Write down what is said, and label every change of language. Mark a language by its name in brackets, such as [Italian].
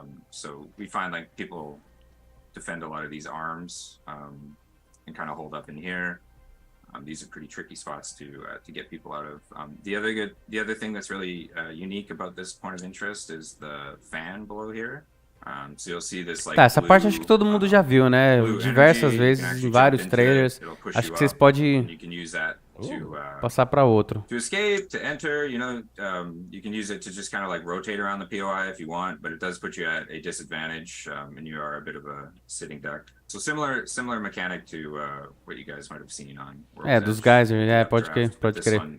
[English] So we find like people defend a lot of these arms and kind of hold up in here. These are pretty tricky spots to get people out of. The other thing that's really unique about this point of interest is the fan below here. So you'll see this, like, [Portuguese] essa parte acho que todo mundo já viu, né? Diversas vezes em vários trailers. Acho que vocês podem passar para outro. [English] To escape, to enter, you know, you can use it to just kind of like rotate around the POI if you want, but it does put you at a disadvantage, and you are a bit of a sitting duck. So similar mechanic to what you guys might have seen on World's [Portuguese] dos geysers, pode crer.